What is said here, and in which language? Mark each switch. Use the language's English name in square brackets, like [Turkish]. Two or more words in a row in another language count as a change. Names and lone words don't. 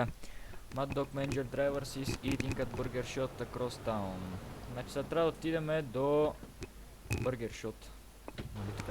[English] Mad Dog Manager Drivers is eating at Burger Shot across town. [Bulgarian] Значи сега трябва да отидем до Burger Shot. Нали така?